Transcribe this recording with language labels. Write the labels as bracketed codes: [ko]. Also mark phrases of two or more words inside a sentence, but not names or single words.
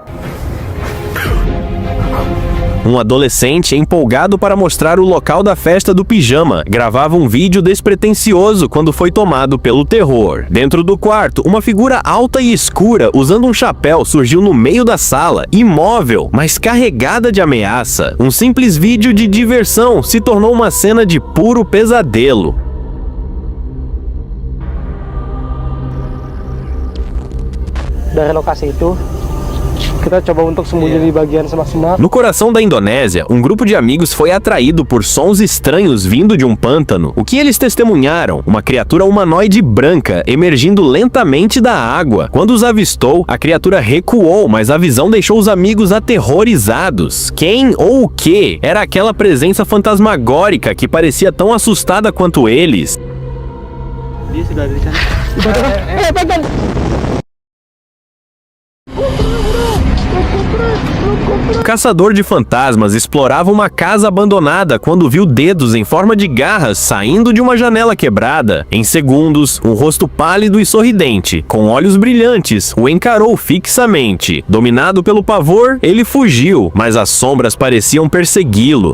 [pt] Um adolescente empolgado para mostrar o local da festa do pijama gravava um vídeo despretensioso quando foi tomado pelo terror. Dentro do quarto, uma figura alta e escura usando um chapéu surgiu no meio da sala, imóvel, mas carregada de ameaça. Um simples vídeo de diversão se tornou uma cena de puro pesadelo. [id] Dari lokasi itu, kita coba untuk sembunyi di bagian semak-semak. [pt] No coração da Indonésia, um grupo de amigos foi atraído por sons estranhos vindo de um pântano. O que eles testemunharam? Uma criatura humanoide branca emergindo lentamente da água. Quando os avistou, a criatura recuou, mas a visão deixou os amigos aterrorizados. Quem ou o que era aquela presença fantasmagórica que parecia tão assustada quanto eles? [id] Dia sudah ada di sana. Pegang. [pt] O caçador de fantasmas explorava uma casa abandonada quando viu dedos em forma de garras saindo de uma janela quebrada. Em segundos, um rosto pálido e sorridente, com olhos brilhantes, o encarou fixamente. Dominado pelo pavor, ele fugiu, mas as sombras pareciam persegui-lo.